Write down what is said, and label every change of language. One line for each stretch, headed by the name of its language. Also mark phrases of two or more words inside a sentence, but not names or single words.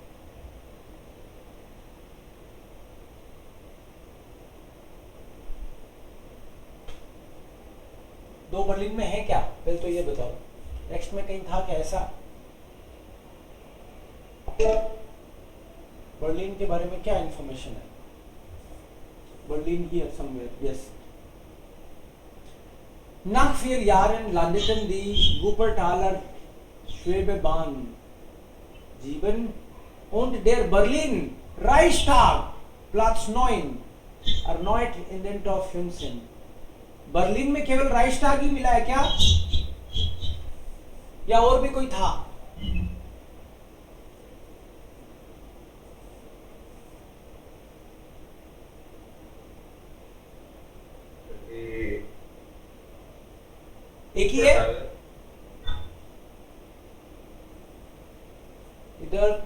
Hindi: दो बर्लिन में है क्या, पहले तो ये बताओ। नेक्स्ट में कहीं था क्या ऐसा? बर्लिन के बारे में क्या इंफॉर्मेशन है?
English: Berlin here somewhere, yes.
German: Nach 4 Jahren landeten die Wuppertaler Schwebebahn 7 und der Berlin Reichstag Platz 9 erneut in den Top 15।
Hindi: बर्लिन में केवल राइक्सटाग ही मिला है क्या, या और भी कोई था? एक ही है इधर।